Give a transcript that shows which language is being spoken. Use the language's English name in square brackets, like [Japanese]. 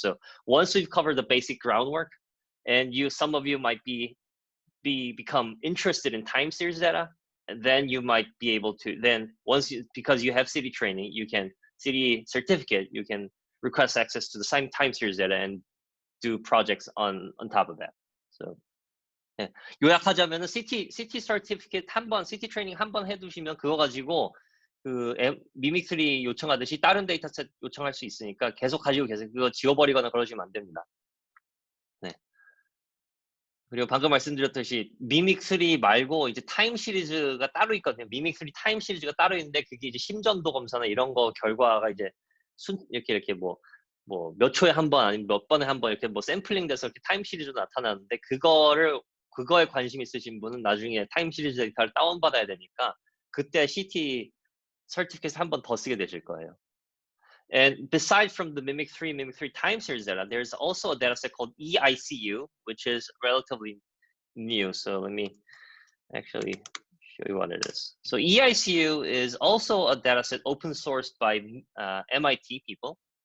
[English] So once we've covered the basic groundwork, and some of you might become interested in time series data, and then you might be able to because you have city training, city certificate, you can request access to the same time series data and do projects on top of that. [Korean] So 예. 요약하자면은 CT certificate CT 트레이닝 한 번 해두시면 그거 가지고 미믹3 요청하듯이 다른 데이터셋 요청할 수 있으니까 계속 가지고 계세요. 그거 지워버리거나 그러시면 안 됩니다. 네. 그리고 방금 말씀드렸듯이 미믹3 말고 이제 타임 시리즈가 따로 있거든요. 미믹3 타임 시리즈가 따로 있는데 그게 이제 심전도 검사나 이런 거 결과가 이제 이렇게 몇 초에 한 번 아니면 몇 번에 한 번 이렇게 샘플링 돼서 이렇게 타임 시리즈로 나타나는데 그거에 관심 있으신 분은 나중에 타임 시리즈 데이터를 다운받아야 되니까 그때 CT certificate 한 번 더 쓰게 되실 거예요. [English] And besides from the Mimic3 time series data, there's also a data set called EICU, which is relatively new. So let me actually show you what it is. So EICU is also a data set open sourced by MIT people.